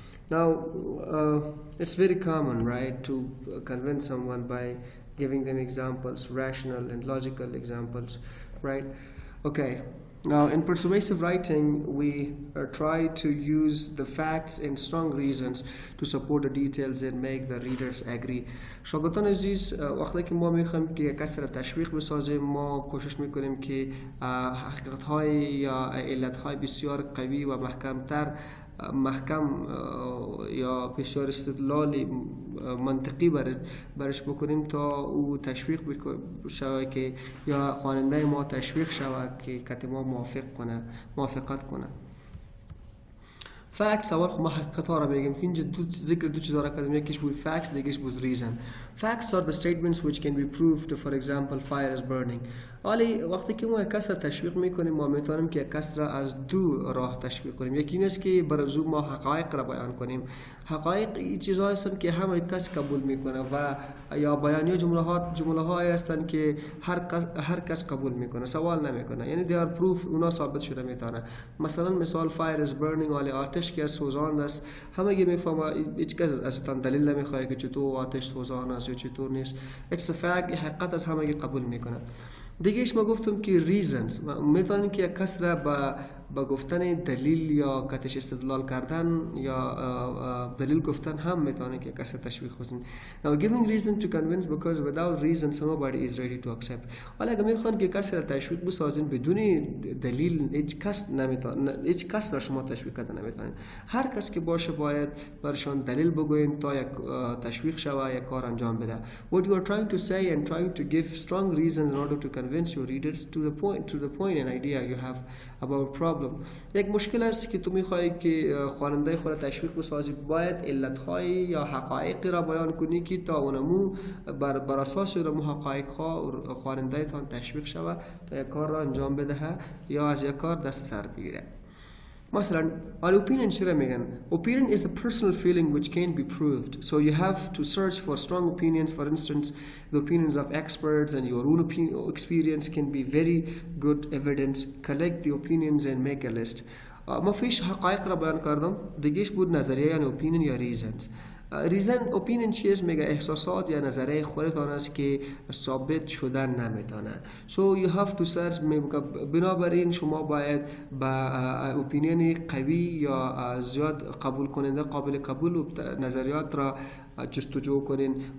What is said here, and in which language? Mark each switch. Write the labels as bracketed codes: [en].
[en] Now it's very common, right, to convince someone by giving them examples, rational and logical examples, right? Okay. Now, in persuasive writing, we try to use the facts and strong reasons to support the details and make the readers agree. [fa] شاگردان عزیز، وقتی که ما میخوایم که کسی را تشویق بسازیم، ما کوشش میکنیم که حقیقت‌های یا علت‌های بسیار قوی و محکم یا بسیار استدلال منطقی برش بکنیم تا او تشویق شود که یا خواننده ما تشویق شود که کتی ما موافقت کنه. facts اول خب ما حقیقت ها را بگیم که اینجا ذکر دو چیز را کردیم، یکیش بود facts دیگهش بود reason. [en] facts are the statements which can be proved. For example, fire is burning. [fa] ولی وقتی که ما یک کس را تشویق میکنیم ما میتونیم که یک کس را از دو راه تشویق کنیم. یکی این است که بر زو ما حقایق را بیان کنیم. حقایق این چیزهایی هستند که همه کس قبول میکنه و یا بیانیه جمله هایی هستند که هر کس قبول میکنه، سوال نمیکنه، یعنی [en] they are proof، [fa] اونا ثابت شده میتونه. مثلا مثال [en] fire is burning، [fa] ولی آتش که سوزان است، همه میفهمه، هیچ کس اصلا دلیل نمیخواد که چطور آتش سوزان است یا چطور نیست. [en] it's a fact، [fa] حقیقت از همه قبول میکنه. دیگهش ما گفتم که reasons، میتونیم که یک کس را با با گفتن دلیل یا کتش استدلال کردن یا دلیل گفتن هم میتونه که کسی تشویق کنه. [en] Now giving reason to convince, because without reason nobody is ready to accept. [fa] ولی اگه میخوان که کسی را تشویق بسازین بدون دلیل، هیچ کس را شما تشویق کردن نمیتونین. هر کس که باشه باید برشان دلیل بگوین تا یک تشویق شوه، یک کار انجام بده. [en] What you are trying to say and trying to give strong reasons in order to convince your readers to the point and idea you have about problem. [fa] یک مشکل است که تو میخوای که خواننده خود تشویق بسازی، باید علتهای یا حقایقی را بیان کنی که تا اونمو بر اساس اونمو حقایق خواننده تان تشویق شوه تا یک کار را انجام بدهه یا از یک کار دست سر بگیره. [en] مثلا our opinion [fa] چرا میگن؟ [en] Opinion is the personal feeling which can't be proved. So you have to search for strong opinions. For instance, the opinions of experts and your own experience can be very good evidence. Collect the opinions and make a list. [fa] ما فيش حقائق را بیان کردم، دیگهش بود نظریه یعنی opinion یا reasons. ریزن اپینین چیست؟ میگه احساسات یا نظریه خودتان است که ثابت شدن نمیتونه. [en] So you have to search. [fa] بنابراین شما باید با اپینین قوی یا زیاد قبول کننده قابل قبول نظریات را جستجو کنین.